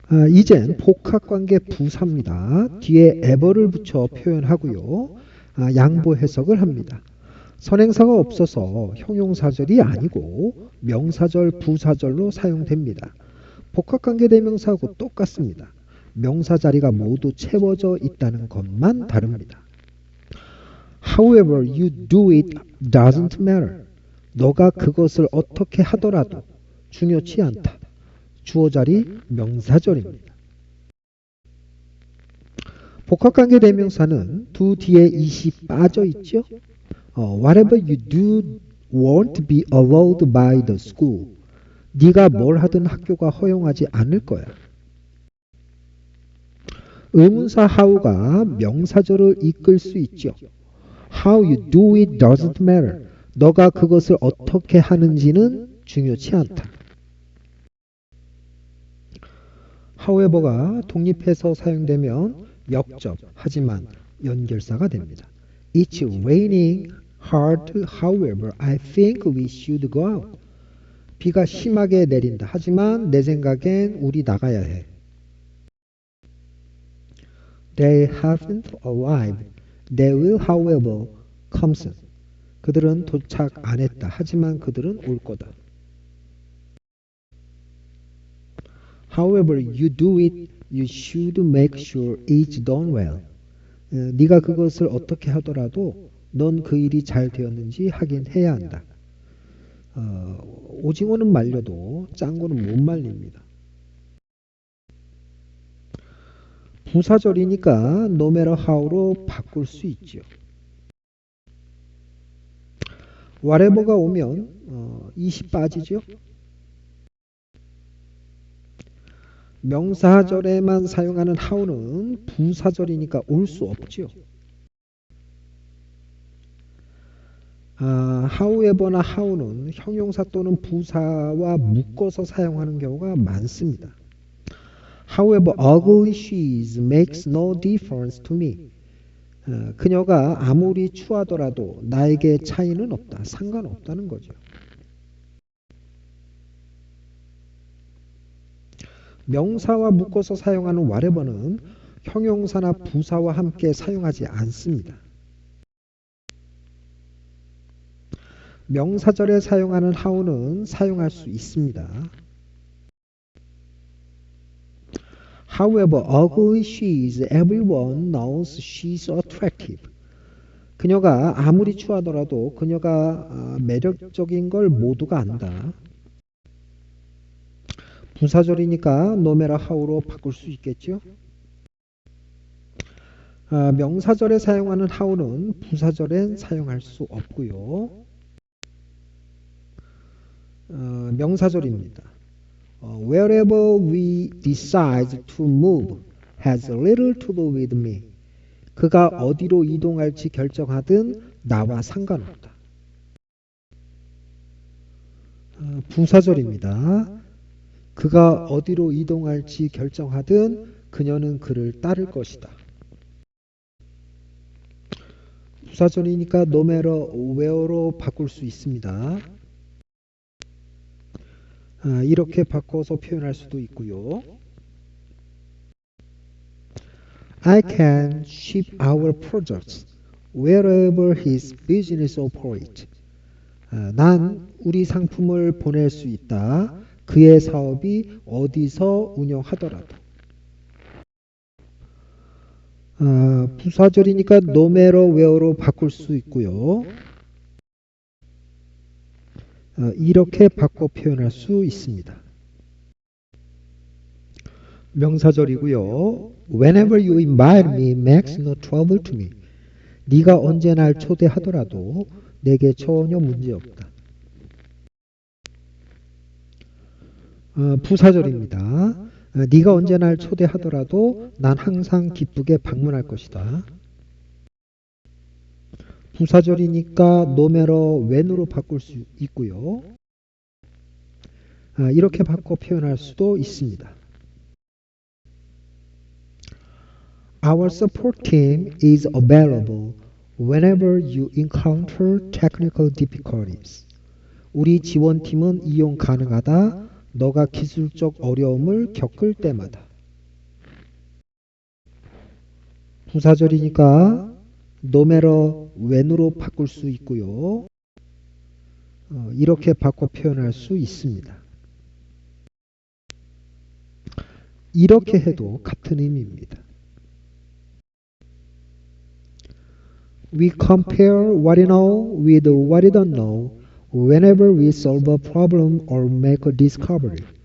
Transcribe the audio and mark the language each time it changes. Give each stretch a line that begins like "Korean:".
Korean: 이젠 복합관계 부사입니다. 뒤에 ever를 붙여 표현하고요. 양보 해석을 합니다. 선행사가 없어서 형용사절이 아니고 명사절, 부사절로 사용됩니다. 복합관계 대명사하고 똑같습니다. 명사 자리가 모두 채워져 있다는 것만 다릅니다.
English: However you do it doesn't matter.
Korean: 너가 그것을 어떻게 하더라도 중요치 않다. 주어 자리 명사절입니다. 복합관계 대명사는 do 뒤에 이시 빠져 있죠.
English: Whatever you do won't be allowed by the school.
Korean: 네가 뭘 하든 학교가 허용하지 않을 거야. 의문사 how가 명사절을 이끌 수 있죠.
English: How you do it doesn't matter.
Korean: 너가 그것을 어떻게 하는지는 중요치 않다. however가 독립해서 사용되면 역접, 하지만 연결사가 됩니다.
English: It's raining hard, however, I think we should go out.
Korean: 비가 심하게 내린다. 하지만 내 생각엔 우리 나가야 해.
English: They haven't arrived. They will, however, come soon.
Korean: 그들은 도착 안 했다. 하지만 그들은 올 거다.
English: However you do it, you should make sure it's done well.
Korean: 네가 그것을 어떻게 하더라도 넌 그 일이 잘 되었는지 확인해야 한다. 오징어는 말려도 짱구는 못 말립니다. 부사절이니까
English: no matter how
Korean: 로 바꿀 수 있죠. whatever가 오면 이시 빠지죠. 명사절에만 사용하는 how는 부사절이니까 올 수 없죠. however나 how는 형용사 또는 부사와 묶어서 사용하는 경우가 많습니다.
English: However ugly she is makes no difference to me.
Korean: 그녀가 아무리 추하더라도 나에게 차이는 없다. 상관없다는 거죠. 명사와 묶어서 사용하는 whatever는 형용사나 부사와 함께 사용하지 않습니다. 명사절에 사용하는 how는 사용할 수 있습니다.
English: However ugly she is, everyone knows she's attractive.
Korean: 그녀가 아무리 추하더라도 그녀가 매력적인 걸 모두가 안다. 부사절이니까
English: no matter how
Korean: 로 바꿀 수 있겠죠. 명사절에 사용하는 how는 부사절엔 사용할 수 없고요. 명사절입니다.
English: Wherever we decide to move has little to do with me.
Korean: 그가 어디로 이동할지 결정하든 나와 상관없다. 부사절입니다. 그가 어디로 이동할지 결정하든 그녀는 그를 따를 것이다. 부사절이니까
English: no matter where
Korean: 로 바꿀 수 있습니다. 이렇게 바꿔서 표현할 수도 있고요.
English: I can ship our products wherever his business operates.
Korean: 난 우리 상품을 보낼 수 있다. 그의 사업이 어디서 운영하더라도. 부사절이니까
English: no matter where
Korean: 로 바꿀 수 있고요. 이렇게 바꿔 표현할 수 있습니다. 명사절이고요.
English: Whenever you invite me makes no trouble to me.
Korean: 네가 언제 날 초대하더라도 내게 전혀 문제없다. 부사절입니다. 네가 언제 날 초대하더라도 난 항상 기쁘게 방문할 것이다. 부사절이니까
English: no matter when
Korean: 으로 바꿀 수 있고요. 이렇게 바꿔 표현할 수도 있습니다.
English: Our support team is available whenever you encounter technical difficulties.
Korean: 우리 지원팀은 이용 가능하다. 너가 기술적 어려움을 겪을 때마다. 부사절이니까
English: no matter when
Korean: 으로 바꿀 수 있고요. 이렇게 바꿔 표현할 수 있습니다. 이렇게 해도 같은 의미입니다.
English: We compare what we know with what we don't know whenever we solve a problem or make a discovery.